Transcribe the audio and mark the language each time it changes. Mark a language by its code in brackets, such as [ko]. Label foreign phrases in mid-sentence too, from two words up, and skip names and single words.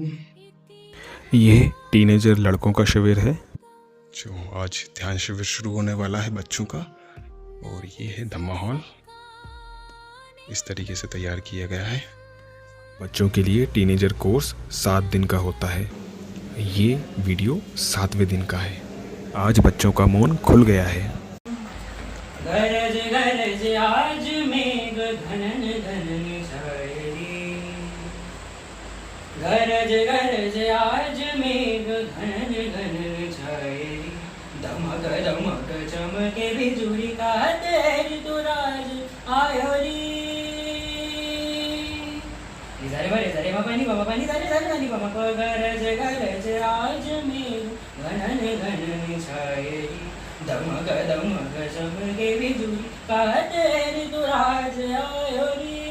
[hi] ये टीनेजर लड़कों का शिविर है जो आज ध्यान शिविर शुरू होने वाला है बच्चों का, और ये है धम्मा हॉल। इस तरीके से तैयार किया गया है। बच्चों के लिए टीनेजर कोर्स 7 दिन का होता है। ये वीडियो 7वें दिन का है। आज बच्चों का मौन खुल गया है। गरज गरज आज मेघ घनन घनन छायरी, गरज गरज आज मेघ घनन घनन छायरी, दमक दमक चमके बिजुली का तेरी तो राज आयो री। निजारे बरे जरे पानी बाबा पानी जारे जारे पानी बाबा को गरज गरज आज मेघ घनन घनन छायरी, दमक दमक चमके बिजुली का तेरी तो राज आयो री।